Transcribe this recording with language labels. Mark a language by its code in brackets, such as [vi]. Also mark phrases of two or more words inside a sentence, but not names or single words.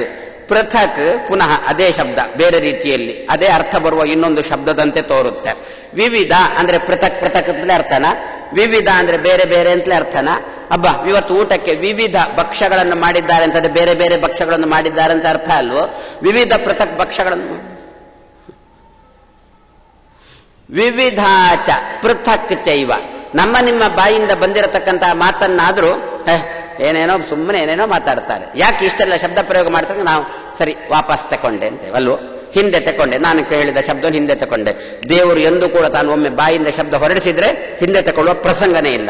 [kn] ಪೃಥಕ್ ಪುನಃ ಅದೇ ಶಬ್ದ ಬೇರೆ ರೀತಿಯಲ್ಲಿ ಅದೇ ಅರ್ಥ ಬರುವ ಇನ್ನೊಂದು ಶಬ್ದದಂತೆ ತೋರುತ್ತೆ. ವಿವಿಧ ಅಂದ್ರೆ ಪೃಥಕ್ ಪೃಥಕ್ ಅಂತಲೇ ಅರ್ಥನ, ವಿವಿಧ ಅಂದ್ರೆ ಬೇರೆ ಬೇರೆ ಅಂತಲೇ ಅರ್ಥನ. ಅಬ್ಬಾ ಇವತ್ತು ಊಟಕ್ಕೆ ವಿವಿಧ ಭಕ್ಷ್ಯಗಳನ್ನು ಮಾಡಿದ್ದಾರೆ ಅಂತಂದ್ರೆ ಬೇರೆ ಬೇರೆ ಭಕ್ಷ್ಯಗಳನ್ನು ಮಾಡಿದ್ದಾರೆ ಅಂತ ಅರ್ಥ ಅಲ್ವೋ? ವಿವಿಧ ಪೃಥಕ್ ಭಕ್ಷ್ಯಗಳನ್ನು [sa] ವಿವಿಧಾಚ ಪೃಥಕ್ ಚೈವ. [kn] ನಮ್ಮ ನಿಮ್ಮ ಬಾಯಿಂದ ಬಂದಿರತಕ್ಕಂತಹ ಮಾತನ್ನಾದ್ರೂ ಏನೇನೋ ಸುಮ್ಮನೆ ಏನೇನೋ ಮಾತಾಡ್ತಾರೆ. ಯಾಕೆ ಇಷ್ಟೆಲ್ಲ ಶಬ್ದ ಪ್ರಯೋಗ ಮಾಡ್ತಾರೆ? ನಾವು ಸರಿ ವಾಪಸ್ ತಕೊಂಡೆ ಅಂತೇವೆ ಅಲ್ವೋ? ಹಿಂದೆ ತಕೊಂಡೆ, ನಾನು ಹೇಳಿದ ಶಬ್ದ ಹಿಂದೆ ತಕೊಂಡೆ. ದೇವರು ಎಂದೂ ಕೂಡ ತಾನು ಒಮ್ಮೆ ಬಾಯಿಂದ ಶಬ್ದ ಹೊರಡಿಸಿದ್ರೆ ಹಿಂದೆ ತಕೊಳ್ಳುವ ಪ್ರಸಂಗನೇ ಇಲ್ಲ.